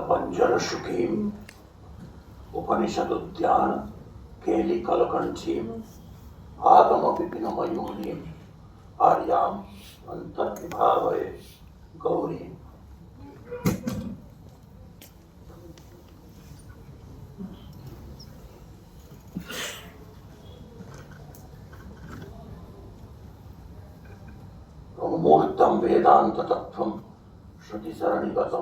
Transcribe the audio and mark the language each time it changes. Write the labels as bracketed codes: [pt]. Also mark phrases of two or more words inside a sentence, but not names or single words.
[sa] উজ্জ্বল সুখীম উপনিষদুদ্যান কেলি কলকণ্ঠীম আগম বিপিন ময়ূরীম आर्याम अंतर्विभावये गौरी। मुहूर्तम वेदांत तत्वम श्रुति सरणिगतम